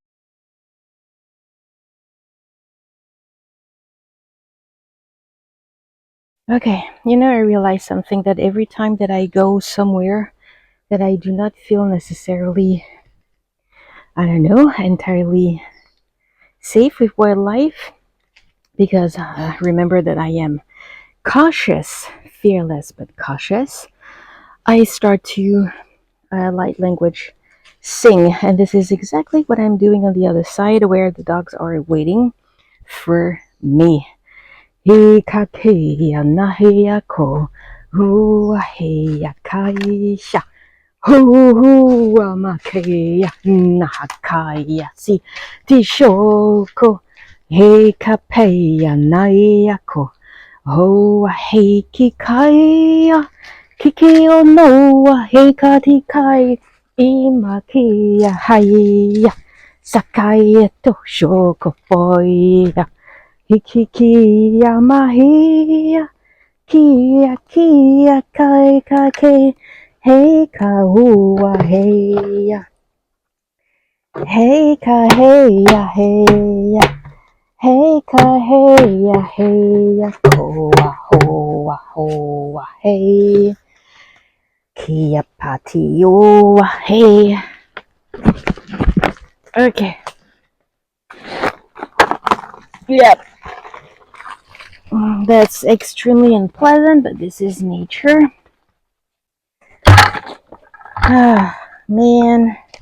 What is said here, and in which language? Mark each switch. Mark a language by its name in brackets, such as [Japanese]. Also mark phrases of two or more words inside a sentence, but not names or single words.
[English] Okay, I realize something, that every time that I go somewhere that I do not feel necessarily, I don't know, entirely safe with wildlife, because remember that I am cautious, fearless, but cautious, I start to light language sing. And this is exactly what I'm doing on the other side, where the dogs are waiting for me. Hikakeya naheya ko huaheya kaisha hua makeya nahakaya si tishoko hikapeya naeya ko huahekikaya kikio noa hekatikai imakia haya sakaya to shoko poya Hikikia mahia, kia kia kai kai ke, hey ka hua heya, hey ka heya heya, hey ka heya heya, hoa hoa hoa hey, kia patioa hey. Okay. Yep. That's extremely unpleasant, but this is nature. Ah, man.